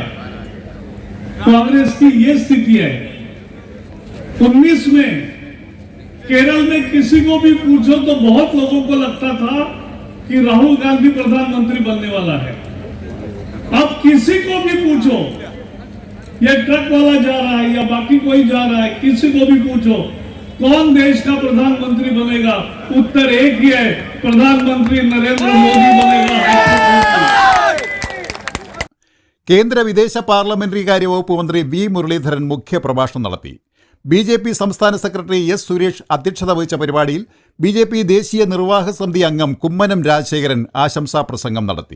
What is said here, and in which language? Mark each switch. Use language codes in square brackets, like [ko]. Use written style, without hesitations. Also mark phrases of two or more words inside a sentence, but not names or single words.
[hi] कांग्रेस की ये स्थिति है. 19 में केरल में किसी को भी पूछो तो बहुत लोगों को लगता था कि राहुल गांधी प्रधानमंत्री बनने वाला है. अब किसी को भी पूछो, ये ट्रक वाला जा रहा है या बाकी कोई जा रहा है, किसी को भी पूछो कौन देश का प्रधानमंत्री बनेगा, उत्तर एक ही है, प्रधानमंत्री नरेंद्र मोदी बनेगा. [ml] കേന്ദ്ര വിദേശ പാർലമെന്ററി കാര്യ വകുപ്പ് മന്ത്രി V മുരളീധരൻ മുഖ്യപ്രഭാഷണം നടത്തി. BJP സംസ്ഥാന സെക്രട്ടറി S സുരേഷ് അധ്യക്ഷത വഹിച്ച പരിപാടിയിൽ BJP ദേശീയ നിർവാഹക സമിതി അംഗം കുമ്മനം രാജശേഖരൻ ആശംസാ പ്രസംഗം നടത്തി.